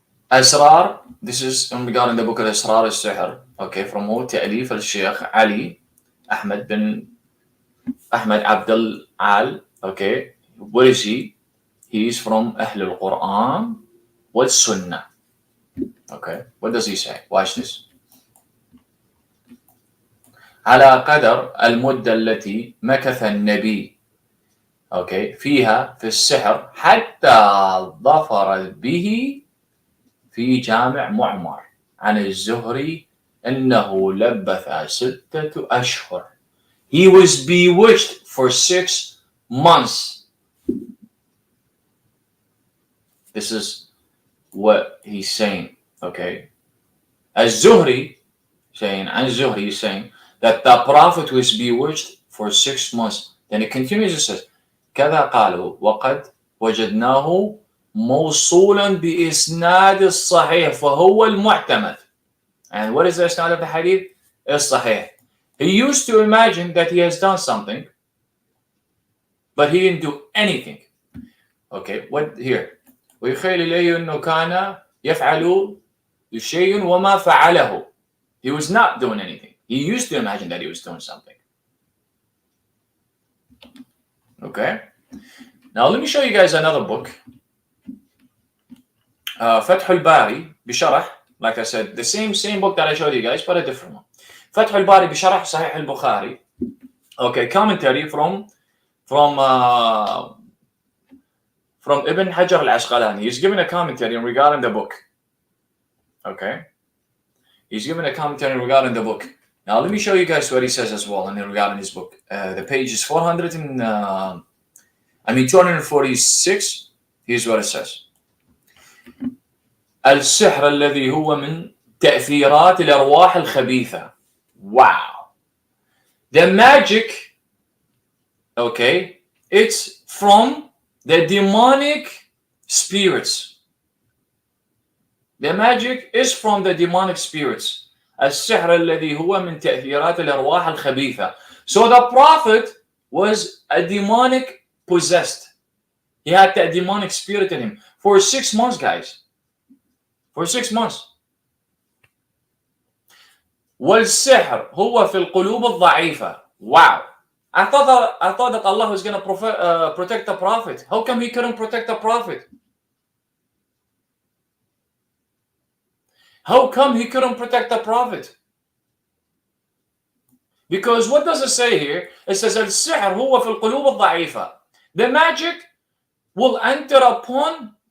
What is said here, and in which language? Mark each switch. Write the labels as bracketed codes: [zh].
[en] Asrar, this is regarding the book of Asrar al-Sihr. Okay, from who? Ta'lif al-Sheikh Ali Ahmed bin Ahmed Abdul Al. Okay, what is he? He is from Ahl al-Quran wal Sunnah. Okay, what does he say? Watch this. [ar] على قدر المدة التي مكث النبي فيها في السحر حتى ظفر به في جامع معمر عن الزهري أنه لبث 6 أشهر. [en] He was bewitched for 6 months. This is what he's saying. Az-Zuhri saying, Az-Zuhri is saying that the Prophet was bewitched for 6 months. Then it continues and says, [ar] كذا قالوا وقد وجدناه موصولا بإسناد الصحيح فهو المعتمد. [en] And what is the isnad of the hadith? [ar] الصحيح. [en] He used to imagine that he has done something, but he didn't do anything. What here? [ar] ويخيل إليه أنه كان يفعل شيء وما فعله. [en] He was not doing anything. He used to imagine that he was doing something. Okay. Now let me show you guys another book. Fath al-Bari بشرح, like I said, the same book that I showed you guys, but a different one. Fath al-Bari بشرح Sahih al-Bukhari. Commentary from Ibn Hajar al-Asqalani. He's given a commentary regarding the book. He's given a commentary regarding the book. Now let me show you guys what he says as well regarding his book. The page is 246. Here's what it says. [ar] السحر الذي هو من تأثيرات الأرواح الخبيثة. [en] Wow. The magic, it's from the demonic spirits. The magic is from the demonic spirits. [ar] السحر الذي هو من تأثيرات الأرواح الخبيثة. [en] So the Prophet was a demonic possessed. He had that demonic spirit in him for 6 months, guys. For 6 months. [ar] والسحر هو في القلوب الضعيفة. [en] Wow. I thought that Allah was going to protect the Prophet. How come he couldn't protect the Prophet? How come he couldn't protect the Prophet? Because what does it say here? It says [ar] السحر هو في القلوب الضعيفة. [en] The magic will enter upon